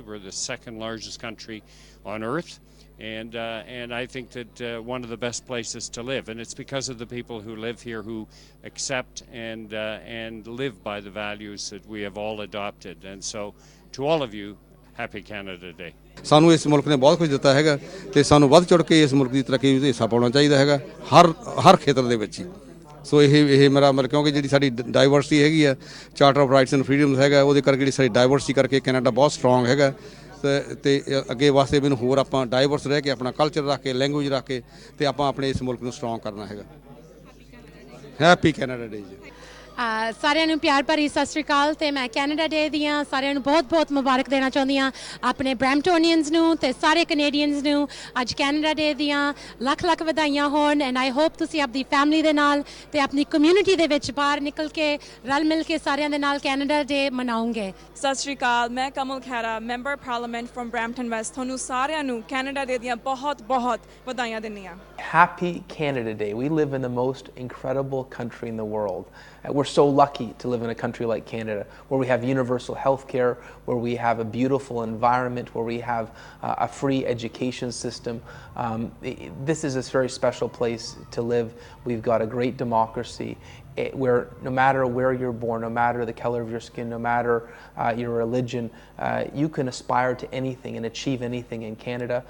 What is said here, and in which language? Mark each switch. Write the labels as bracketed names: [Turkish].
[English] We're the second largest country on earth. And I think that one of the best places to live, and it's because of the people who live here who accept and live by the values that we have all adopted. And so, to all of you, Happy Canada Day. [Punjabi] ਸਾਨੂੰ ਇਸ ਮੁਲਕ ਨੇ ਬਹੁਤ ਕੁਝ ਦਿੱਤਾ ਹੈਗਾ ਤੇ ਸਾਨੂੰ ਵੱਧ ਚੜ ਕੇ ਇਸ ਮੁਲਕ ਦੀ ਤਰੱਕੀ ਵਿੱਚ ਹਿੱਸਾ ਪਾਉਣਾ ਚਾਹੀਦਾ ਹੈਗਾ ਹਰ ਖੇਤਰ ਦੇ ਵਿੱਚ ਹੀ। ਸੋ ਇਹ ਮੇਰਾ ਮਤਲਬ ਕਿਉਂਕਿ ਜਿਹੜੀ ਸਾਡੀ ਡਾਈਵਰਸਿਟੀ ਹੈਗੀ ਆ, ਚਾਰਟਰ ਆਫ ਰਾਈਟਸ ਐਂਡ ਫਰੀडम्स ਹੈਗਾ, ਉਹਦੇ ਕਰਕੇ ਜਿਹੜੀ ਸਾਡੀ ਡਾਈਵਰਸਿਟੀ ਕਰਕੇ ਕੈਨੇਡਾ ਬਹੁਤ ਸਟਰੋਂਗ ਹੈਗਾ ਤੇ ਅੱਗੇ ਵਾਸਤੇ ਮੈਨੂੰ ਹੋਰ ਆਪਾਂ ਡਾਈਵਰਸ ਰਹਿ ਕੇ ਆਪਣਾ ਕਲਚਰ ਰੱਖ ਕੇ ਲੈਂਗੁਏਜ ਰੱਖ ਕੇ ਤੇ ਆਪਾਂ ਆਪਣੇ ਇਸ ਮੁਲਕ ਨੂੰ ਸਟਰੋਂਗ ਕਰਨਾ ਹੈਗਾ। ਹੈਪੀ ਕੈਨੇਡਾ ਡੇ ਜੀ। ਸਾਰਿਆਂ ਨੂੰ ਪਿਆਰ ਭਰੀ ਸਤਿ ਸ਼੍ਰੀ ਅਕਾਲ ਤੇ ਮੈਂ ਕੈਨੇਡਾ ਡੇ ਦੀਆਂ ਸਾਰਿਆਂ ਨੂੰ ਬਹੁਤ ਮੁਬਾਰਕ ਦੇਣਾ ਚਾਹੁੰਦੀ ਹਾਂ, ਆਪਣੇ ਬ੍ਰੈਂਪਟੋਨੀਅਨਸ ਨੂੰ ਤੇ ਸਾਰੇ ਕੈਨੇਡੀਅਨਸ ਨੂੰ। ਅੱਜ ਕੈਨੇਡਾ ਡੇ ਦੀਆਂ ਲੱਖ ਵਧਾਈਆਂ ਹੋਣ [English] and I hope [Punjabi] ਤੁਸੀਂ ਆਪਣੀ ਫੈਮਿਲੀ ਦੇ ਨਾਲ ਤੇ ਆਪਣੀ ਕਮਿਊਨਿਟੀ ਦੇ ਵਿੱਚ ਬਾਹਰ ਨਿਕਲ ਕੇ ਰਲ ਮਿਲ ਕੇ ਸਾਰਿਆਂ ਦੇ ਨਾਲ ਕੈਨੇਡਾ ਡੇ ਮਨਾਉਂਗੇ। ਸਤਿ ਸ਼੍ਰੀ ਅਕਾਲ, ਮੈਂ ਕਮਲ Khaira, member parliament firm Brampton West. ਤੁਹਾਨੂੰ ਸਾਰਿਆਂ ਨੂੰ ਕੈਨੇਡਾ ਡੇ ਦੀਆਂ ਬਹੁਤ ਵਧਾਈਆਂ ਦਿੰਦੀ ਹਾਂ। [English] Happy Canada Day. We live in the most incredible country in the world. We're so lucky to live in a country like Canada, where we have universal health care, where we have a beautiful environment, where we have a free education system. This is a very special place to live. We've got a great democracy where no matter where you're born, no matter the color of your skin, no matter your religion, you can aspire to anything and achieve anything in Canada.